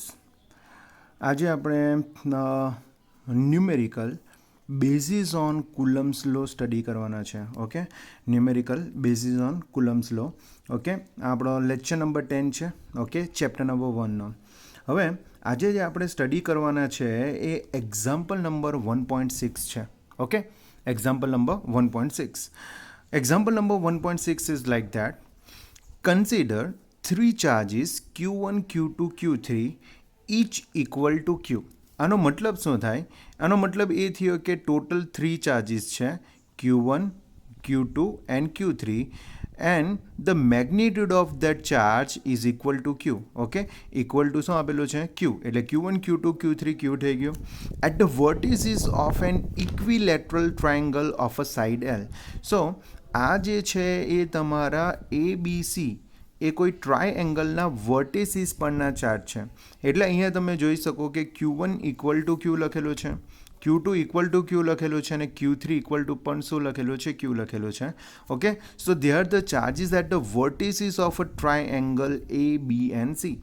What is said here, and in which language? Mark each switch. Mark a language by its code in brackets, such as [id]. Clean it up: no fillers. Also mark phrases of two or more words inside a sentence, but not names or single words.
[gu] આજે આપણે [en] numerical basis on Coulomb's law [gu] સ્ટડી કરવાના છે. ઓકે, [en] numerical basis on Coulomb's law. [gu] ઓકે, આપણો [en] lecture number [gu] 10 છે. ઓકે, [en] chapter number [gu] 1નો. હવે આજે જે આપણે સ્ટડી કરવાના છે એ [en] example number [gu] 1.6 છે. ઓકે, [en] example number [gu] 1.6. [en] Example number 1.6 is like that. Consider three charges Q1, Q2, Q3 each equal to Q. [gu] આનો મતલબ શું થાય? આનો મતલબ એ થયો કે ટોટલ 3 ચાર્જીસ છે [en] Q1, Q2 and Q3 and the magnitude of that charge is equal to Q. [gu] Okay, [en] equal to [gu] શું આપેલું છે? Q. એટલે Q1, Q2, Q3 Q થઈ ગયું. [en] At the vertices of an equilateral triangle of a side L. [gu] So આ જે છે એ તમારા ABC એ કોઈ ટ્રાયએંગલના વર્ટેસીસ પરના ચાર્જ છે. એટલે અહીંયા તમે જોઈ શકો કે Q1 [en] equal to [gu] Q લખેલું છે, Q2 [en] equal to [gu] Q લખેલું છે અને Q3 [en] equal to [gu] પણ શું લખેલું છે? [en] Q [gu] લખેલું છે. [en] okay, so they are the charges at the vertices of a triangle A, B and C.